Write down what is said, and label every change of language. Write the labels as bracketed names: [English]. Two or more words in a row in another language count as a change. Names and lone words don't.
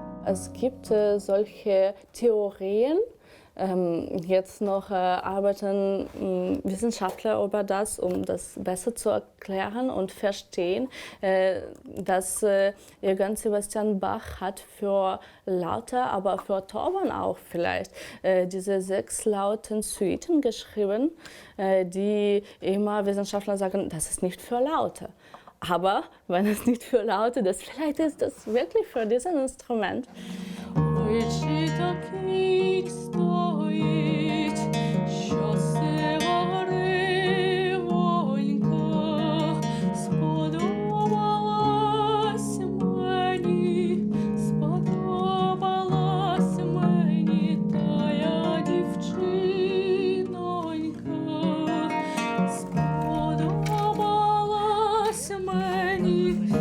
[German] Es gibt solche Theorien. Jetzt noch arbeiten Wissenschaftler über das, um das besser zu erklären und verstehen, dass Johann Sebastian Bach hat für Laute, aber für Torban auch vielleicht diese 6 lauten Suiten geschrieben, die immer Wissenschaftler sagen, das ist nicht für Laute. Aber wenn es nicht für Laute ist, vielleicht ist das wirklich für dieses Instrument. [Ukrainian] Ой, чи такий стоїть, що сиваревонька, сподобалась мені тая дівчинонька, сподобалась мені